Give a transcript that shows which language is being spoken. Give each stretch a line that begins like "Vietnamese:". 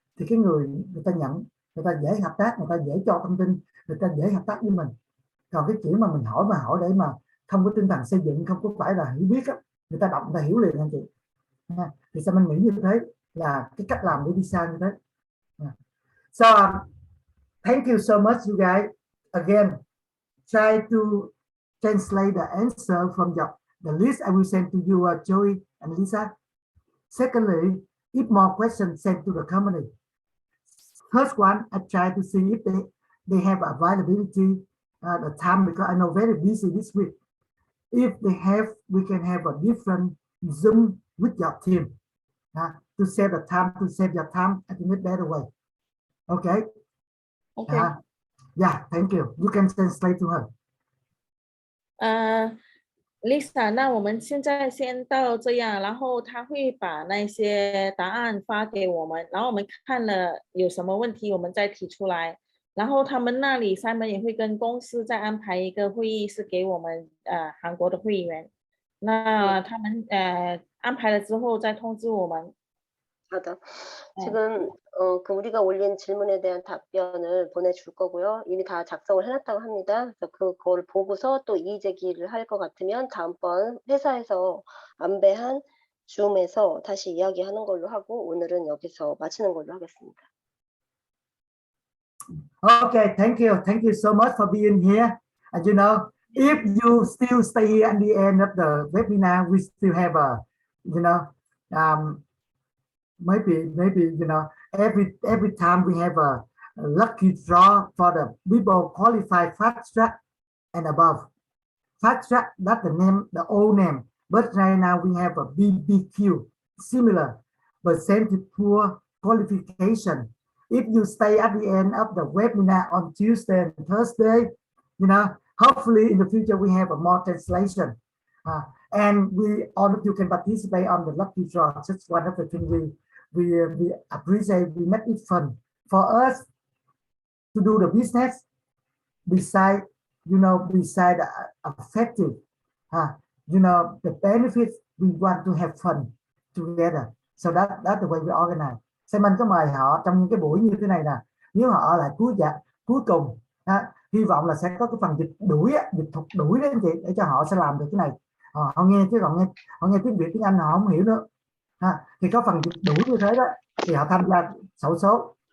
Vietnamese: Thì cái người ta nhận, người ta dễ hợp tác, người ta dễ cho thông tin, người ta dễ hợp tác với mình. Còn cái kiểu mà mình hỏi để mà không có tinh thần xây dựng, không có phải là hiểu biết á, người ta đọc người ta hiểu liền anh chị. Thì sao mình nghĩ như thế là cái cách làm để đi xa như thế.
English: So thank you so much you guys. Again, try to translate the answer from the list I will send to you, Joey and Lisa. Secondly, if more questions sent to the company. First one, I try to see if they have availability, the time, because I know very busy this week. If they have, we can have a different Zoom with your team to save the time, to save your time in a better way. Okay. Okay. Yeah, thank you. You can translate to her.
Chinese: Lisa， 那我们现在先到这样，然后他会把那些答案发给我们，然后我们看了有什么问题，我们再提出来。然后他们那里Simon也会跟公司再安排一个会议，是给我们韩国的会员。那他们安排了之后再通知我们。
Korean: 지금 우리가 올린 질문에 대한 답변을 보내줄 거고요. 이미 다 작성을 해놨다고 합니다. 그래서 그걸 보고서 또 이의 제기를 할 것 같으면 다음번 회사에서 안배한 줌에서 다시 이야기하는 걸로 하고, 오늘은 여기서 마치는 걸로 하겠습니다.
English: Okay, thank you so much for being here. And you know, if you still stay here at the end of the webinar, we still have a, you know, maybe you know, every time we have a lucky draw for the people qualified fast track and above. Fast track, that's the name, the old name, but right now we have a BBQ, similar but same to poor qualification. If you stay at the end of the webinar on Tuesday and Thursday, you know, hopefully in the future we have a more translation, and all of you can participate on the lucky draw. That's one of the things we appreciate. We make it fun for us to do the business. Beside, you know, beside effective, you know, the benefits, we want to have fun together. So that's the way we organize.
Vietnamese: Simon có mời họ trong những cái buổi như thế này nè. Nếu họ ở lại cuối cùng, hy vọng là sẽ có cái phần dịch thuật đuổi đấy anh chị, để cho họ sẽ làm được cái này. Họ nghe chứ còn họ nghe tiếng Việt tiếng Anh họ không hiểu nữa. Thì có phần dịch đuổi như thế đó thì họ tham gia xổ số.